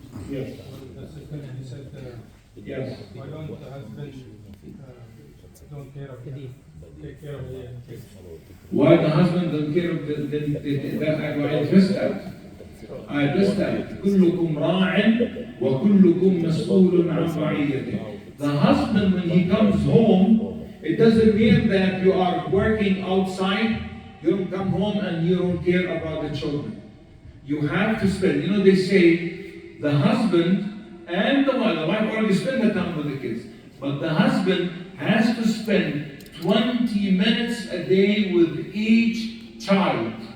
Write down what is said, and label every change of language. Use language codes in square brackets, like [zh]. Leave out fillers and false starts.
[en] Yes. He said, Yes. why don't the husband don't care of him, take care of the kids? Why the husband don't care of I addressed that. I addressed that. [ar] كلكم راع وكلكم مسؤول عن رعيته. [en] The husband, when he comes home, it doesn't mean that you are working outside, you don't come home and you don't care about the children. You have to spend, they say the husband and the wife already spend the time with the kids, but the husband has to spend 20 minutes a day with each child.